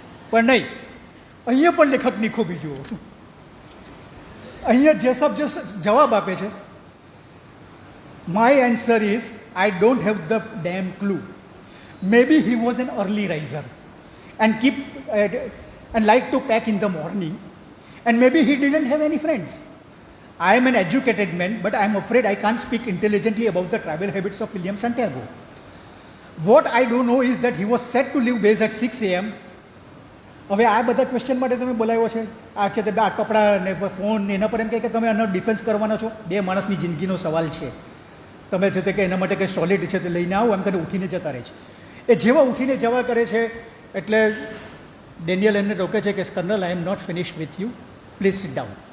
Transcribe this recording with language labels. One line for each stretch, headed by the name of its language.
Gujarati: પણ નહીં, અહીંયા પણ લેખકની ખૂબી જુઓ. અહીંયા જેસપ જવાબ આપે છે,
English: My answer is I don't have the damn clue. Maybe he was an early riser and like to pack in the morning, and maybe he didn't have any friends. I am an educated man, but I am afraid I can't speak intelligently about the travel habits of William Santiago. What I do know is that he was set to leave base at 6 a.m.
Gujarati: હવે આ બધા question માટે તમે બોલાવ્યો છે, આ છે તે આ કપડાં ને ફોન ને એના પર એમ કહે કે તમે આનો ડિફેન્સ કરવાનો છો. બે માણસની જિંદગીનો સવાલ છે. તમે છે તે કે એના માટે કંઈ સોલિડ છે તે લઈને આવો એમ કરીને ઉઠીને જતા રહે છે. એ જેવા ઉઠીને જવા કરે છે એટલે ડેનિયલ એમને રોકે છે કે
English: Colonel I am not finish with you, please sit down.